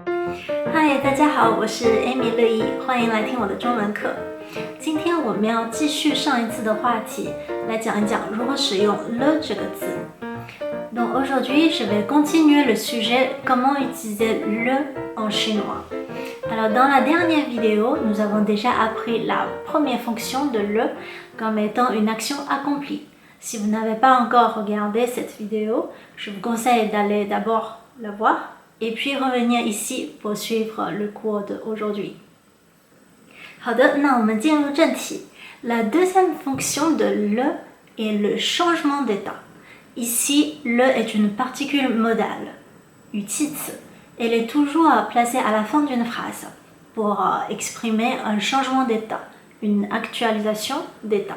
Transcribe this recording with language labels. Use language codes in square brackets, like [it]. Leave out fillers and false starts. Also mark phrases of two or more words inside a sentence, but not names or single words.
[zh] 嗨，大家好，我是 Amy 乐意，欢迎来听我的中文课。今天我们要继续上一次的话题，来讲一讲如何使用 le 这个字。 [fr] Donc aujourd'hui, je vais continuer le sujet comment utiliser le en chinois. Alors dans la dernière vidéo, nous avons déjà appris la première fonction de le comme étant une action accomplie. Si vous n'avez pas encore regardé cette vidéo, je vous conseille d'aller d'abord la voir et puis revenir ici pour suivre le cours d'aujourd'hui. [zh] 好的，那我们进入正题。 [fr] La deuxième fonction de le est le changement d'état. Ici, le est une particule modale, [zh] 语气词. [fr] Elle est toujours placée à la fin d'une phrase pour exprimer un changement d'état, une actualisation d'état.